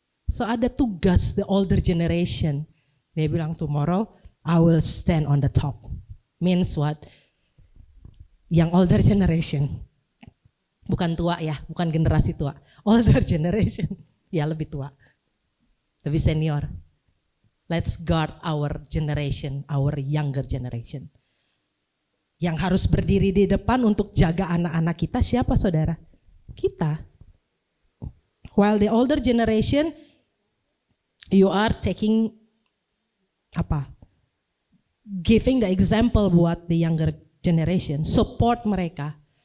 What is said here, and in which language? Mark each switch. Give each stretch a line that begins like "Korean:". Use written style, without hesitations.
English: So
Indonesian: ada tugas
English: the older generation.
Indonesian: Dia bilang
English: tomorrow I will stand on the top. Means what?
Indonesian: Yang
English: older generation.
Indonesian: Bukan tua ya, bukan generasi tua.
English: Older generation,
Indonesian: ya lebih tua. Lebih senior.
English: Let's guard our generation, our younger generation.
Indonesian: Yang harus berdiri di depan untuk jaga anak-anak kita siapa saudara? Kita.
English: While the older generation, you are taking giving the example buat the younger generation.
Indonesian: Support mereka.